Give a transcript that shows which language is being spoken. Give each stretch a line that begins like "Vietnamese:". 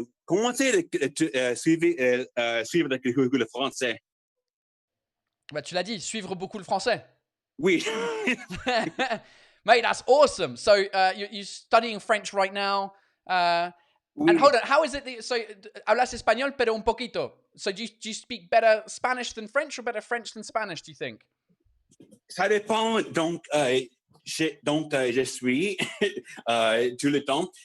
French: commencez à suivre le français. Bah, tu l'as dit, suivre beaucoup le français. Oui.
English: Mate, that's awesome. So you're studying French right now.
French: Oui.
English: And hold on, how is it that, so hablas español pero un poquito? So do you speak better Spanish than French or better French than Spanish, do you think?
French: Ça dépend. Donc, je suis tout le temps.